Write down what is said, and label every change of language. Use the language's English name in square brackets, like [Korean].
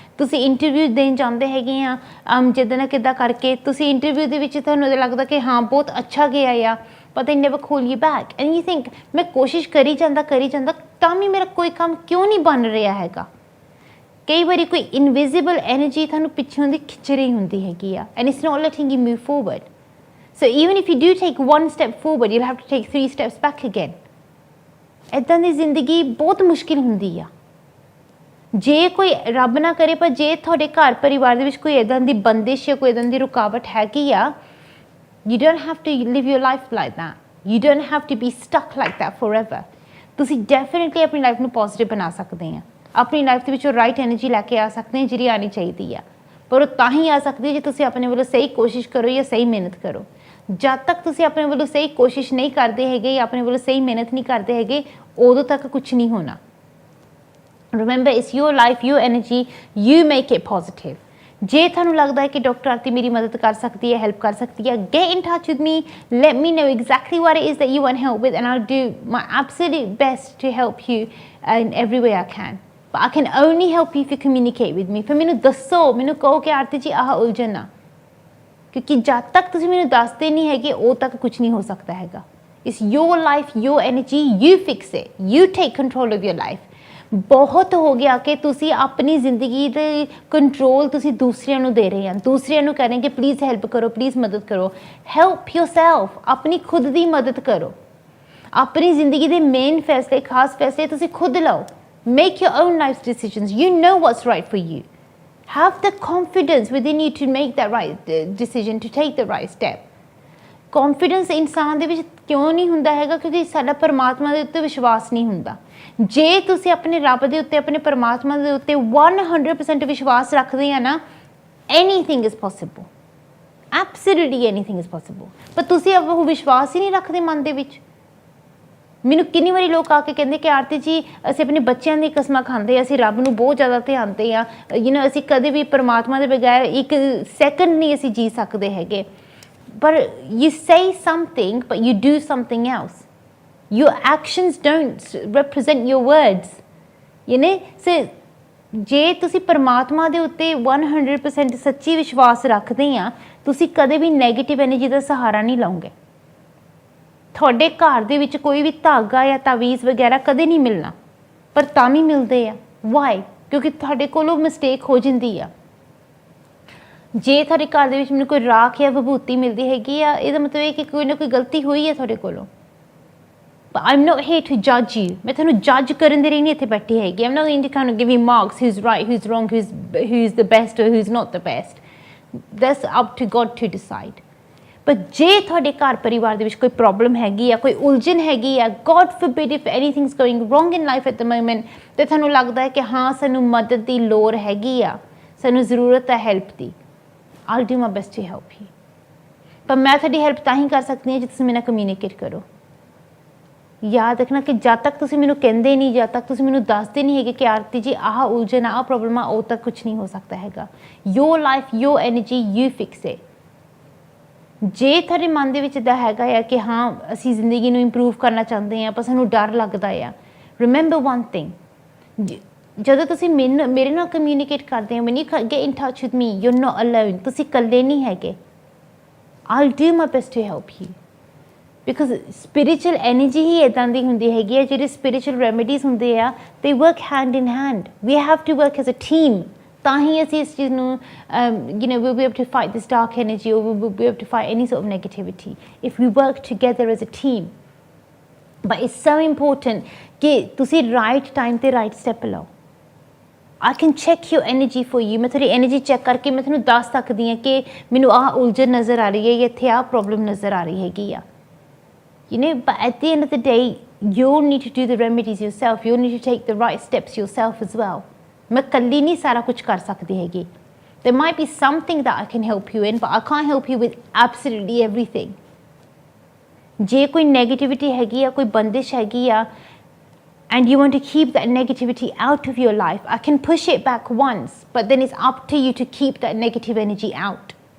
[Punjabi] ਤੁਸੀਂ ਇੰਟਰਵਿਊ ਦੇਣ ਜਾਂਦੇ ਹੈਗੇ ਆ ਜਿੱਦਾਂ ਨਾ ਕਿੱਦਾਂ ਕਰਕੇ, ਤੁਸੀਂ ਇੰਟਰਵਿਊ ਦੇ ਵਿੱਚ ਤੁਹਾਨੂੰ ਲੱਗਦਾ ਕਿ ਹਾਂ ਬਹੁਤ ਅੱਛਾ ਗਿਆ ਆ, [English] but they never call you back and you think [Punjabi] ਮੈਂ ਕੋਸ਼ਿਸ਼ ਕਰੀ ਜਾਂਦਾ ਤਾਂ ਵੀ ਮੇਰਾ ਕੋਈ ਕੰਮ ਕਿਉਂ ਨਹੀਂ ਬਣ ਰਿਹਾ ਹੈਗਾ। ਕਈ ਵਾਰੀ ਕੋਈ ਇਨਵਿਜ਼ੀਬਲ ਐਨਰਜੀ ਤੁਹਾਨੂੰ ਪਿੱਛੋਂ ਦੀ ਖਿੱਚ ਰਹੀ ਹੁੰਦੀ ਹੈਗੀ ਆ [English] and it's not letting you move forward. So even if you do take one step forward, you'll have to take 3 steps back again. [Punjabi] ਇੱਦਾਂ ਦੀ ਜ਼ਿੰਦਗੀ ਬਹੁਤ ਮੁਸ਼ਕਿਲ ਹੁੰਦੀ ਆ। ਜੇ ਕੋਈ ਰੱਬ ਨਾ ਕਰੇ ਪਰ ਜੇ ਤੁਹਾਡੇ ਘਰ ਪਰਿਵਾਰ ਦੇ ਵਿੱਚ ਕੋਈ ਇੱਦਾਂ ਦੀ ਬੰਦਿਸ਼ ਜਾਂ ਕੋਈ ਇੱਦਾਂ ਦੀ ਰੁਕਾਵਟ ਹੈਗੀ ਆ, [English] you don't have to live your life like that. You don't have to be stuck like that forever. [Punjabi] ਤੁਸੀਂ ਡੈਫੀਨੇਟਲੀ ਆਪਣੀ ਲਾਈਫ ਨੂੰ ਪੋਜ਼ਿਟਿਵ ਬਣਾ ਸਕਦੇ ਆ, ਆਪਣੀ ਲਾਈਫ ਦੇ ਵਿੱਚੋਂ ਰਾਈਟ ਐਨਰਜੀ ਲੈ ਕੇ ਆ ਸਕਦੇ ਆ ਜਿਹੜੀ ਆਉਣੀ ਚਾਹੀਦੀ ਆ, ਪਰ ਉਹ ਤਾਂ ਹੀ ਆ ਸਕਦੀ ਜੇ ਤੁਸੀਂ ਆਪਣੇ ਵੱਲੋਂ ਸਹੀ ਕੋਸ਼ਿਸ਼ ਕਰੋ ਜਾਂ ਸਹੀ ਮਿਹਨਤ ਕਰੋ। ਜਦ ਤੱਕ ਤੁਸੀਂ ਆਪਣੇ ਵੱਲੋਂ ਸਹੀ ਕੋਸ਼ਿਸ਼ ਨਹੀਂ ਕਰਦੇ ਹੈਗੇ ਜਾਂ ਆਪਣੇ ਵੱਲੋਂ ਸਹੀ ਮਿਹਨਤ ਨਹੀਂ ਕਰਦੇ ਹੈਗੇ, ਉਦੋਂ ਤੱਕ ਕੁਛ ਨਹੀਂ ਹੋਣਾ। [English] Remember it's your life, your energy, you make it positive. [Punjabi] ਜੇ ਤੁਹਾਨੂੰ ਲੱਗਦਾ ਹੈ ਕਿ ਡਾਕਟਰ ਆਰਤੀ ਮੇਰੀ ਮਦਦ ਕਰ ਸਕਦੀ ਹੈ, [English] Help ਕਰ ਸਕਦੀ ਹੈ, get in touch with me, let me know exactly what it is that you want help with and I'll do my absolute best to help you in every way I can. But I can only help you if you communicate with me. [Punjabi] ਫਿਰ ਮੈਨੂੰ ਦੱਸੋ, ਮੈਨੂੰ ਕਹੋ ਕਿ ਆਰਤੀ ਜੀ ਆਹ ਉਲਝਣ ਆ, ਕਿਉਂਕਿ ਜਦ ਤੱਕ ਤੁਸੀਂ ਮੈਨੂੰ ਦੱਸਦੇ ਨਹੀਂ ਹੈਗੇ ਉਦੋਂ ਤੱਕ ਕੁਝ ਨਹੀਂ ਹੋ ਸਕਦਾ ਹੈਗਾ। [English] It's your life, your energy, you fix it. You take control of your life. [Punjabi] ਬਹੁਤ ਹੋ ਗਿਆ ਕਿ ਤੁਸੀਂ ਆਪਣੀ ਜ਼ਿੰਦਗੀ ਦੇ ਕੰਟਰੋਲ ਤੁਸੀਂ ਦੂਸਰਿਆਂ ਨੂੰ ਦੇ ਰਹੇ ਹੋ, ਦੂਸਰਿਆਂ ਨੂੰ ਕਹਿ ਰਹੇ ਕਿ ਪਲੀਜ਼ ਹੈਲਪ ਕਰੋ, ਪਲੀਜ਼ ਮਦਦ ਕਰੋ। [English] help yourself, [Punjabi] ਆਪਣੀ ਖੁਦ ਦੀ ਮਦਦ ਕਰੋ। ਆਪਣੀ ਜ਼ਿੰਦਗੀ ਦੇ ਮੇਨ ਫੈਸਲੇ, ਖਾਸ ਫੈਸਲੇ ਤੁਸੀਂ ਖੁਦ ਲਓ। [English] Make your own life decisions. You know what's right for you. Have the confidence within you to make that right decision, to take the right step. [Punjabi] Confidence ਇਨਸਾਨ ਦੇ ਵਿੱਚ ਕਿਉਂ ਨਹੀਂ ਹੁੰਦਾ ਹੈਗਾ? ਕਿਉਂਕਿ ਸਾਡਾ ਪਰਮਾਤਮਾ ਦੇ ਉੱਤੇ ਵਿਸ਼ਵਾਸ ਨਹੀਂ ਹੁੰਦਾ। ਜੇ ਤੁਸੀਂ ਆਪਣੇ ਰੱਬ ਦੇ ਉੱਤੇ, ਆਪਣੇ ਪਰਮਾਤਮਾ ਦੇ ਉੱਤੇ 100% ਵਿਸ਼ਵਾਸ ਰੱਖਦੇ ਆ ਨਾ, [English] Anything is possible. Absolutely anything is possible. [Punjabi] ਪਰ ਤੁਸੀਂ ਉਹ ਵਿਸ਼ਵਾਸ ਹੀ ਨਹੀਂ ਰੱਖਦੇ ਮਨ ਦੇ ਵਿੱਚ। ਮੈਨੂੰ ਕਿੰਨੀ ਵਾਰੀ ਲੋਕ ਆ ਕੇ ਕਹਿੰਦੇ ਕਿ ਆਰਤੀ ਜੀ ਅਸੀਂ ਆਪਣੇ ਬੱਚਿਆਂ ਦੀ ਕਸਮਾਂ ਖਾਂਦੇ, ਅਸੀਂ ਰੱਬ ਨੂੰ ਬਹੁਤ ਜ਼ਿਆਦਾ ਧਿਆਨਦੇ ਆ, ਅਸੀਂ ਕਦੇ ਵੀ ਪਰਮਾਤਮਾ ਦੇ ਬਗੈਰ ਇੱਕ ਸੈਕਿੰਡ ਨਹੀਂ ਅਸੀਂ ਜੀ ਸਕਦੇ ਹੈਗੇ। [English] But you say something, but you do something else. Your actions don't represent your words. [Punjabi] So ਜੇ ਤੁਸੀਂ ਪਰਮਾਤਮਾ ਦੇ ਉੱਤੇ 100% ਸੱਚੀ ਵਿਸ਼ਵਾਸ ਰੱਖਦੇ ਆ, ਤੁਸੀਂ ਕਦੇ ਵੀ ਨੈਗੇਟਿਵ ਐਨਰਜੀ ਦਾ ਸਹਾਰਾ ਨਹੀਂ ਲਓਗੇ। ਤੁਹਾਡੇ ਘਰ ਦੇ ਵਿੱਚ ਕੋਈ ਵੀ ਧਾਗਾ ਜਾਂ ਤਾਵੀਜ਼ ਵਗੈਰਾ ਕਦੇ ਨਹੀਂ ਮਿਲਣਾ, ਪਰ ਤਾਂ ਵੀ ਮਿਲਦੇ ਆ। ਵਾਈ? ਕਿਉਂਕਿ ਤੁਹਾਡੇ ਕੋਲੋਂ ਮਿਸਟੇਕ ਹੋ ਜਾਂਦੀ ਆ। ਜੇ ਤੁਹਾਡੇ ਘਰ ਦੇ ਵਿੱਚ ਮੈਨੂੰ ਕੋਈ ਰਾਖ ਜਾਂ ਵਿਭੂਤੀ ਮਿਲਦੀ ਹੈਗੀ ਆ, ਇਹਦਾ ਮਤਲਬ ਇਹ ਕਿ ਕੋਈ ਨਾ ਕੋਈ ਗਲਤੀ ਹੋਈ ਹੈ ਤੁਹਾਡੇ ਕੋਲੋਂ। [English] I'm not here to judge you. [Punjabi] ਮੈਂ ਤੁਹਾਨੂੰ ਜੱਜ ਕਰਨ ਦੇ ਲਈ ਨਹੀਂ ਇੱਥੇ ਬੈਠੀ ਹੈਗੀ। [English] I'm not going to kind of give you marks, who's right, who's wrong, who's the best or who's not the best. That's up to God to decide. [Punjabi] ਪਰ ਜੇ ਤੁਹਾਡੇ ਘਰ ਪਰਿਵਾਰ ਦੇ ਵਿੱਚ ਕੋਈ ਪ੍ਰੋਬਲਮ ਹੈਗੀ ਆ, ਕੋਈ ਉਲਝਣ ਹੈਗੀ ਆ, [English] God forbid if anything's going wrong in life at the moment, [Punjabi] ਤੇ ਤੁਹਾਨੂੰ ਲੱਗਦਾ ਹੈ ਕਿ ਹਾਂ ਸਾਨੂੰ ਮਦਦ ਦੀ ਲੋੜ ਹੈਗੀ ਆ, ਸਾਨੂੰ ਜ਼ਰੂਰਤ ਹੈ help ਦੀ, [English] I'll do my best to help you. [Punjabi] ਪਰ ਮੈਂ ਤੁਹਾਡੀ ਹੈਲਪ ਤਾਂ ਹੀ ਕਰ ਸਕਦੀ ਹਾਂ ਜੇ ਤੁਸੀਂ ਮੇਰੇ ਨਾਲ ਕਮਿਊਨੀਕੇਟ ਕਰੋ। ਯਾਦ ਰੱਖਣਾ ਕਿ ਜਦ ਤੱਕ ਤੁਸੀਂ ਮੈਨੂੰ ਕਹਿੰਦੇ ਨਹੀਂ, ਜਦ ਤੱਕ ਤੁਸੀਂ ਮੈਨੂੰ ਦੱਸਦੇ ਨਹੀਂ ਹੈਗੇ ਕਿ ਆਰਤੀ ਜੀ ਆਹ ਉਲਝਣ, ਆਹ ਪ੍ਰੋਬਲਮ ਆ, ਉਦੋਂ ਤੱਕ ਕੁਛ ਨਹੀਂ ਹੋ ਸਕਦਾ ਹੈਗਾ। [English] Your life, your energy, you fix it. [Punjabi] ਜੇ ਤੁਹਾਡੇ ਮਨ ਦੇ ਵਿੱਚ ਇੱਦਾਂ ਹੈਗਾ ਆ ਕਿ ਹਾਂ ਅਸੀਂ ਜ਼ਿੰਦਗੀ ਨੂੰ ਇੰਪਰੂਵ ਕਰਨਾ ਚਾਹੁੰਦੇ ਹਾਂ, ਪਰ ਸਾਨੂੰ ਡਰ ਲੱਗਦਾ ਆ, [English] remember one thing, [Punjabi] ਜਦੋਂ ਤੁਸੀਂ ਮੇਰੇ ਨਾਲ ਕਮਿਊਨੀਕੇਟ ਕਰਦੇ ਹੋ, [English] when you get in touch with me, you're not alone. [Punjabi] ਤੁਸੀਂ ਇਕੱਲੇ ਨਹੀਂ ਹੈਗੇ। [English] I'll do my best to help you. Because spiritual energy [Punjabi] ਹੀ ਇੱਦਾਂ ਦੀ ਹੁੰਦੀ ਹੈਗੀ ਹੈ, ਜਿਹੜੇ [English] spiritual remedies ਹੁੰਦੇ ਆ, they work hand in hand. We have to work as a team. [Punjabi] ਤਾਂ ਹੀ ਅਸੀਂ ਇਸ ਚੀਜ਼ ਨੂੰ [English] we'll be able to fight this dark energy, or we'll be able to fight any sort of negativity if we work together as a team. But it's so important ਕਿ ਤੁਸੀਂ right time ਤੇ right step ਲਓ। I can check your energy for you. [Punjabi] ਮੈਂ ਤੁਹਾਡੀ energy check ਕਰਕੇ ਮੈਂ ਤੁਹਾਨੂੰ ਦੱਸ ਸਕਦੀ ਹਾਂ ਕਿ ਮੈਨੂੰ ਆਹ ਉਲਝਣ ਨਜ਼ਰ ਆ ਰਹੀ ਹੈ, ਇੱਥੇ ਆਹ ਪ੍ਰੋਬਲਮ ਨਜ਼ਰ ਆ ਰਹੀ ਹੈਗੀ ਆ। [English] But at the end of the day, you'll need to do the remedies yourself. You'll need to take the right steps yourself as well. [Punjabi] ਮੈਂ ਇਕੱਲੀ ਨਹੀਂ ਸਾਰਾ ਕੁਝ ਕਰ ਸਕਦੀ ਹੈਗੀ। [English] There might be something that I can help you in, but I can't help you with absolutely everything. [Punjabi] ਜੇ ਕੋਈ ਨੈਗੇਟਿਵਿਟੀ ਹੈਗੀ ਆ, [English] ਕੋਈ ਬੰਦਿਸ਼ ਹੈਗੀ ਆ, and you want to keep that negativity out of your life, I can push it back once, but then it's up to you to keep that negative energy out.